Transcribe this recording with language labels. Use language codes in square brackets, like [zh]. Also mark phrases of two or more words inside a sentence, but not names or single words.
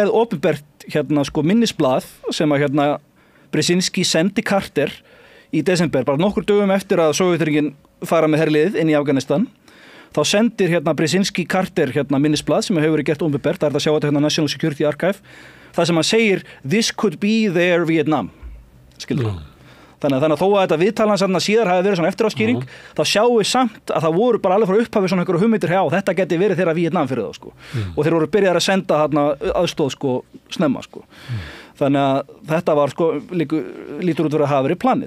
[is] gerð opinbert sko minnisblað sem að Brzezinski sendi Carter í desember, bara nokkur dögum eftir að Sovétríkin fara með herlið inn í Afganistan, þá sendir Brzezinski Carter minnisblað sem hefur verið gert opinbert, það er að sjá þetta National Security Archive, það sem hann segir [en] this could be their Vietnam, [is] skilur Þannig að þó að þetta viðtalan síðar hafi verið svona eftiráskýring, þá sjáum við samt að það voru bara alveg frá upphafi svona einhverju hugmyndir þetta geti verið þeirra Víetnam fyrir þá sko. Og þeir voru byrjaðir að senda aðstoð sko snemma sko. Þannig að þetta var sko lítur út fyrir að hafa verið planið.